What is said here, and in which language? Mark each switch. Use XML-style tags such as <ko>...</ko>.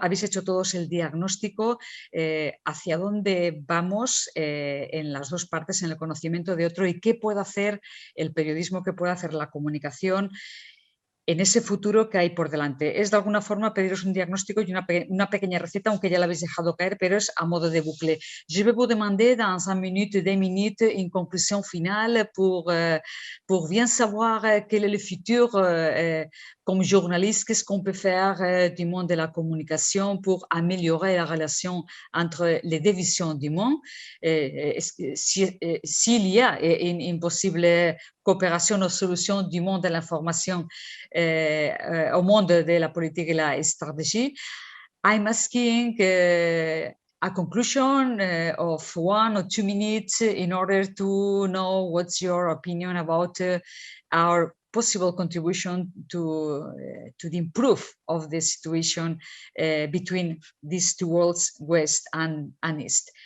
<es>Habéis hecho todos el diagnóstico hacia dónde vamos en las dos partes, en el conocimiento de otro y qué puede hacer el periodismo, qué puede hacer la comunicación en ese futuro que hay por delante. Es de alguna forma pediros un diagnóstico y una pequeña receta, aunque ya la habéis dejado caer, pero es a modo de bucle.</es> <fr>Je vais vous demander dans 1 minute, 2 minutes, une conclusion finale pour bien savoir quel est le futur comme journaliste, qu'est-ce qu'on peut faire du monde de la communication pour améliorer la relation entre les deux visions du monde. S'il y a une possible coopération ou solution du monde de l'information au monde de la politique et la stratégie.</fr> <en>I'm asking a conclusion of 1 or 2 minutes in order to know what's your opinion about our possible contribution to the improve of the situation between these two worlds, West and East.</en>